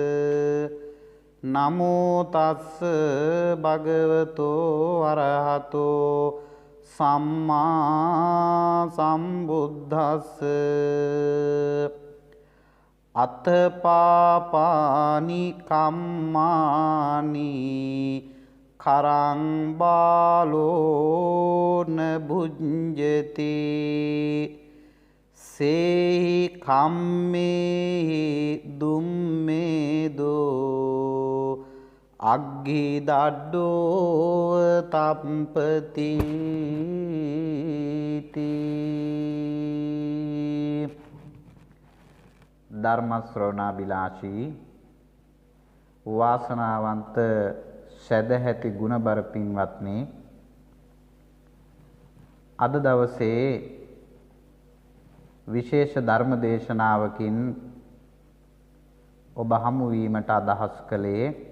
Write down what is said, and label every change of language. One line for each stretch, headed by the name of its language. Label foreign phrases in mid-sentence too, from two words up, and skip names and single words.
Pali: නමෝ තස්ස භගවතෝ අරහතෝ සම්මා සම්බුද්දස්ස අතපාපානි කම්මානි කරං බාලෝ න භුඤ්ජති සේහි කම්මේ දුම්මේදෝ අග්ගි දඩ්ඩෝ තම්පති
Sinhala: ධර්ම ශ්‍රවණාබිලාෂී වාසනාවන්ත සදැහැති ගුණබර පින්වත්නි, අද දවසේ විශේෂ ධර්ම දේශනාවකින් ඔබ හමු වීමට අදහස් කළේ